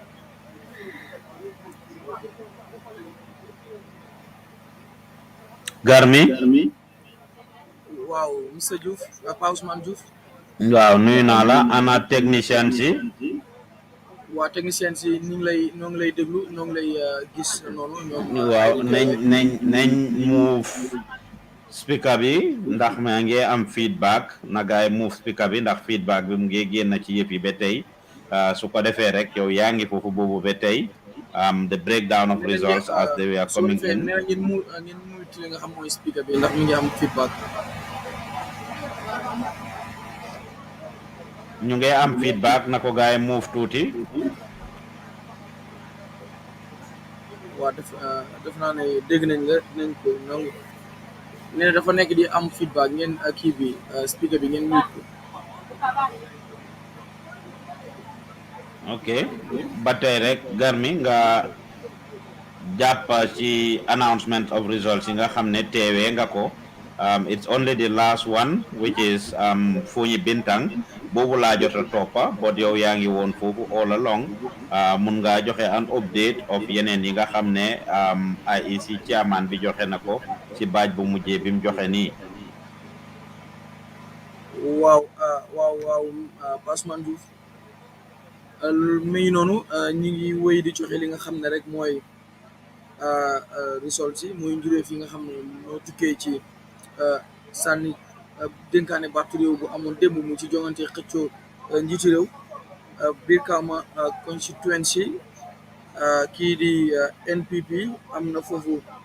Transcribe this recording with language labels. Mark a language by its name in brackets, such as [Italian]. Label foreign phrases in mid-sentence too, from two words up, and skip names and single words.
[Wolof] Garmi waaw monsieur Diouf Pa Ousmane Diouf waaw nuyu naa la ana technicien si waa technicien si ñoo ngi lay déglu ñoo ngi lay gis noonu waaw nañ move speaker bi ndax maa ngi am feedback na gaay move speaker bi ndax feedback bi mu ngi génn ci yëf yi ba tey su ko defee rek yow yaa ngi foofu boobu ba tey [English] the breakdown of results as they were coming in [Wolof] ngeen mu li nga xam mooy speaker bi ndax ñu ngi am feedback ñu ngi am feedback na ko gaay move tuuti waa def naa ne dégg nañ la dinañ ko nangu nee na dafa nekk di am feedback ngeen kii bi speaker bi ngeen mute ko ok ba tey rek Garmi nga jàpp ci [English] announcement of results [Wolof] yi nga xam ne teewee nga ko [English] it's only the last one which is Funyi Bintang [Wolof] boobu laa jot a toppa but yow yaa ngi woon foofu [English] all along [Wolof] mun nga joxe [English] an update of [Wolof] yeneen yi nga xam ne IEC chairman bi joxe na ko ci baaj bu mujjee bi mu joxe nii waaw Pa Ousmane Diouf mi ngi noonu ñi ngi wéy di joxe li nga xam ne rek mooy results yi muy njurée fi nga xam ne noo tukkee ci sànni dénkaane baatu réew bu amoon démb mu ci joŋante xëccoo njiiti réew Brikama constituency kii di NPP am na foofu